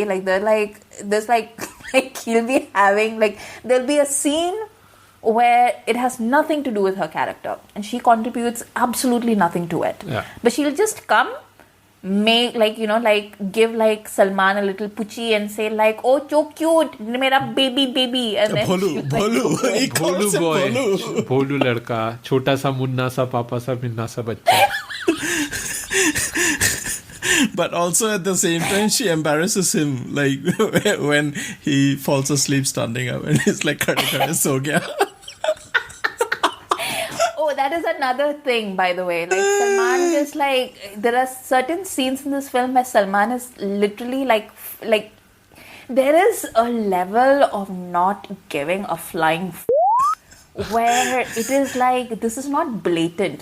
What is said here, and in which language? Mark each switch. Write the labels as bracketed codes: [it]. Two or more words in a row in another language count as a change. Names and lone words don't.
[en] Like there's like he'll be having like there'll be a scene where it has nothing to do with her character and she contributes absolutely nothing to it. Yeah. But she'll just come, make give like Salman a little puchi and say like, oh so cute, [hi] मेरा बेबी, [en] and then Bholu. He calls him boy, Bholu. [hi] भोलू लड़का, छोटा सा मुन्ना सा पापा सा मिन्ना सा बच्चा. [en] But also at the same time, she embarrasses him, like when he falls asleep standing up and he's like, [hi] "खड़े सो गया." [en] Oh, that is another thing, by the way. Like Salman just like there are certain scenes in this film where Salman is literally like there is a level of not giving a flying where it is like this is not blatant.